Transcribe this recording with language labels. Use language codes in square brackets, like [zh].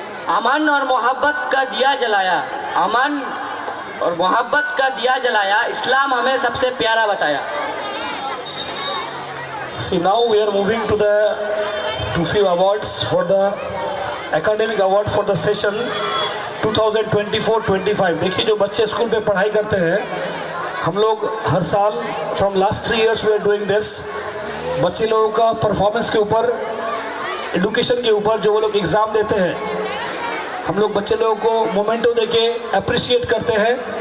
[hi] अमन और मोहब्बत का दिया जलाया, अमन और मोहब्बत का दिया जलाया, इस्लाम हमें सबसे प्यारा बताया। [en] See, now we are moving to the few awards for the academic award for the session 2024-25। [hi] देखिए जो बच्चे स्कूल में पढ़ाई करते हैं, हम लोग हर साल [en] from last 3 years we are doing this, [hi] बच्चे लोगों का परफॉर्मेंस के ऊपर, एडुकेशन के ऊपर जो वो लोग एग्ज़ाम देते हैं, हम लोग बच्चे लोगों को मोमेंटो देके अप्रिशिएट करते हैं।